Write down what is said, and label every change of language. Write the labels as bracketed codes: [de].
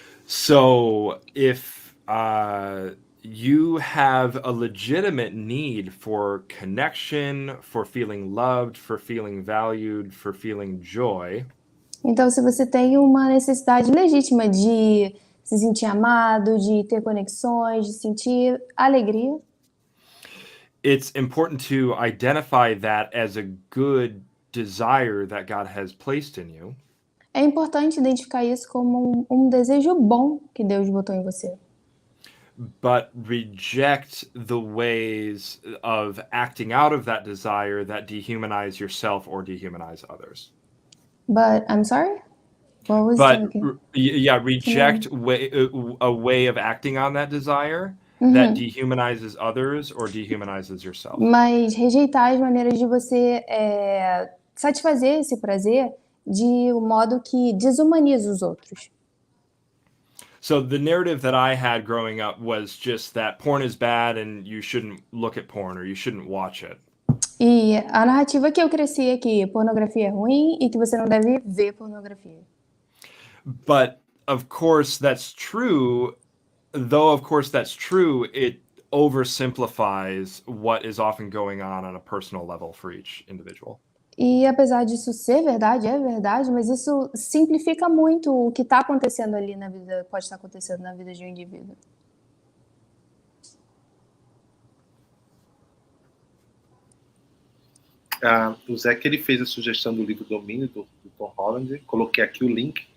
[en] So if you have a legitimate need for connection, for feeling loved, for feeling valued, for feeling joy. [pt] Então, se você tem uma necessidade legítima de se sentir amado, de ter conexões, de sentir alegria, [en] it's important to identify that as a good desire that God has placed in you. [pt] É importante identificar isso como um desejo bom que Deus botou em você. [en] But reject the ways of acting out of that desire that dehumanize yourself or dehumanize others. But, I'm sorry? What was reject a way of acting on that desire that dehumanizes others or dehumanizes yourself. [pt] Mas rejeitar as maneiras de você satisfazer esse prazer de um modo que desumaniza os outros. [en] So the narrative that I had growing up was just that porn is bad and you shouldn't look at porn or you shouldn't watch it. [pt] E a narrativa que eu cresci é que pornografia é ruim e que você não deve ver pornografia. [en] But of course that's true, though of course that's true, it oversimplifies what is often going on a personal level for each individual. [pt] E apesar disso ser verdade, é verdade, mas isso simplifica muito o que está acontecendo ali na vida, pode estar acontecendo na vida de um indivíduo. O Zachary fez a sugestão do livro Domínio, do Tom Holland. Coloquei aqui o link.